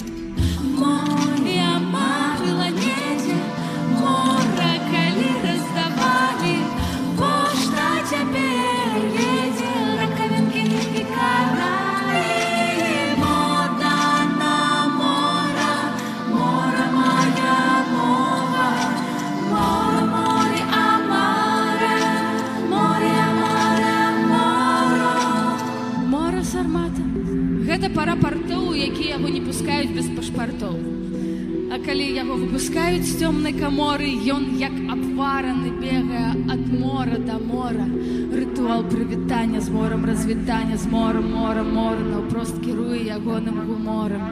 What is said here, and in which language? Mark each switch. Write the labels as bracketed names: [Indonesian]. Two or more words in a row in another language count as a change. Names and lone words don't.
[Belarusian] Моя марыла недзе, мора, калі раздавалі, пошта цяпер едзе ракавінкі і каралі. Мода на мора, мора моя мова, мора, море, амаре, море, амаре, моро. Мора сармата — гэта пара партоў, якія яго не пускаюць без пашпартоў. А калі яго выпускаюць з цёмнай каморы, ён, як абвараны, бегае ад мора да мора. Рытуал прывітання з морам, развітання з морам, мора, мора, наўпрост кіруе ягоным гуморам.